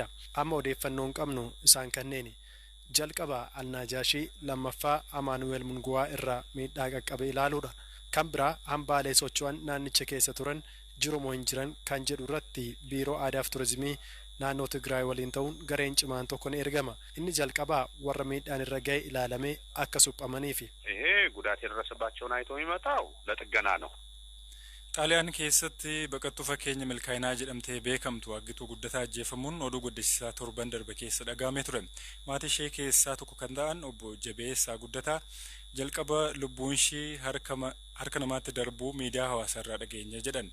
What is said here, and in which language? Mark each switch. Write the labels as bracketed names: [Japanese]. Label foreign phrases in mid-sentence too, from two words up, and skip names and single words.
[Oromo] Amma odeeffannoon qabnu isaan kanneeni. Jalqaba Alnaajaashii, lammaffaa Amaanu'el Munguwaa irraa miidhaa qaqqabe ilaaluudha. Kan biraa hambaalee socho'an naannicha keessa turan jiru moo hin jiran kan jedhu irratti biiroo aadaaf turizimii naannoo Tigraay waliin ta'uun gareen cimaan tokko ni ergama. Inni jalqabaa warra miidhaan irra gahe ilaalamee akka suphamaniifi. [Amharic] ይሄ ጉዳት የደረሰባቸውን አይቶ የሚመጣው ለጥገና ነው። [Oromo] Xaaliyaan keessatti baqattuu fakkeenya milkaa'inaa jedhamtee beekamtu aggituu guddataa ajjeefamuun oduu guddisiisaa torban darbe keessa dhagaamee ture. Maatii ishee keessaa tokko kan ta'an obbo Jabeessaa Guddataa jalqaba lubbuun ishee harka namaatti darbuu miidiyaa hawaasaa irraa dhageenya jedhan.